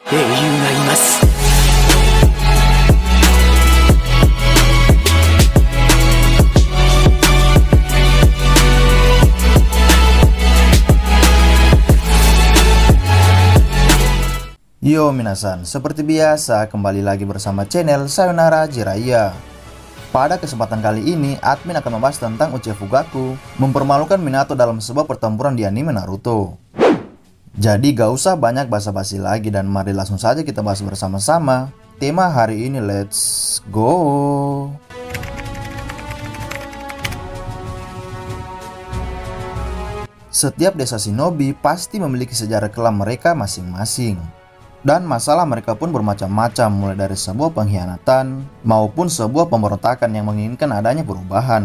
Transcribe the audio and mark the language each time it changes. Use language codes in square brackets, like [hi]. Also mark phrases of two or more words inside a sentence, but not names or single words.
[ja] 英雄がいます。よ、皆さん, [id] seperti biasa kembali lagi bersama channel Sayonara Jiraiya. Pada kesempatan kali ini, admin akan membahas tentang Uchiha Fugaku mempermalukan Minato dalam sebuah pertempuran di anime Naruto. Jadi gak usah banyak basa-basi lagi dan mari langsung saja kita bahas bersama-sama tema hari ini, [en] let's go! [id] Setiap desa shinobi pasti memiliki sejarah kelam mereka masing-masing. Dan masalah mereka pun bermacam-macam, mulai dari sebuah pengkhianatan maupun sebuah pemberontakan yang menginginkan adanya perubahan.